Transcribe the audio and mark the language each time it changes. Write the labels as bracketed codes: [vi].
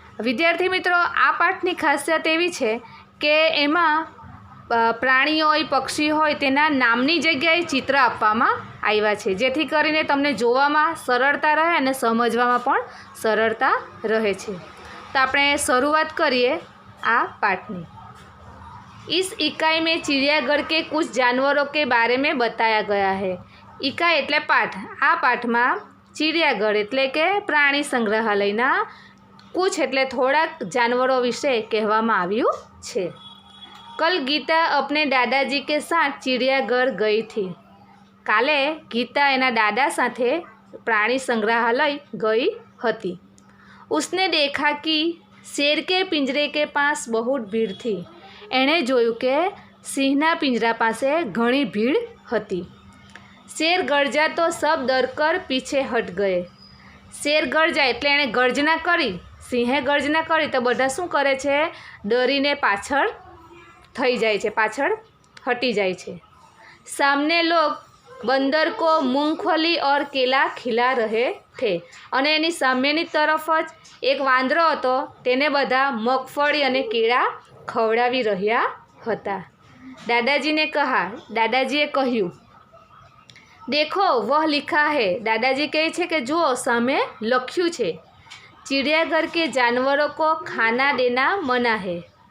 [gu] વિદ્યાર્થી મિત્રો, આ પાઠની ખાસિયત એવી છે કે એમાં પ્રાણીઓ હોય, પક્ષી હોય, તેના નામની જગ્યાએ ચિત્ર આપવામાં આવ્યા છે, જેથી કરીને તમને જોવામાં સરળતા રહે અને સમજવામાં પણ સરળતા રહે છે। તો આપણે શરૂઆત કરીએ આ પાઠની। [hi] इस इकाई में चिड़ियाघर के कुछ जानवरों के बारे में बताया गया है। [gu] इकाई એટલે પાઠ। આ પાઠમાં ચિડિયાઘર એટલે કે પ્રાણી સંગ્રહાલયના કુછ એટલે થોડાક જાનવરો વિશે કહેવામાં આવ્યું છે। [hi] કલ ગીતા અપને દાદાજી કે સાથ ચિડિયાઘર ગઈ થી। [gu] કાલે ગીતા એના દાદા સાથે પ્રાણી સંગ્રહાલય ગઈ હતી। [hi] उसने देखा कि शेर के पिंजरे के पास बहुत भीड़ थी। [gu] એણે જોયું કે સિંહના પિંજરા પાસે ઘણી ભીડ હતી। [hi] શેર ગરજા તો સબ ડરકર પીછે હટ ગયે। શેર ગરજા [gu] એટલે એણે ગર્જના કરી, સિંહે ગર્જના કરી તો બધા શું કરે છે? ડરીને પાછળ થઈ જાય છે, પાછળ હટી જાય છે। [hi] સામને લોગ बंदर को मूंगफली और केला खिला रहे थे। [gu] અને એની સામેની તરફ જ એક વાંદરો હતો, તેને બધા મગફળી અને કેળા ખવડાવી રહ્યા હતા। દાદાજીએ કહ્યું, [hi] દેખો વહ લિખા હૈ। [gu] દાદાજી કહે છે કે જુઓ સામે લખ્યું છે, [hi] ચિડિયાઘર કે જાનવરો કો ખાના દેના મના હૈ।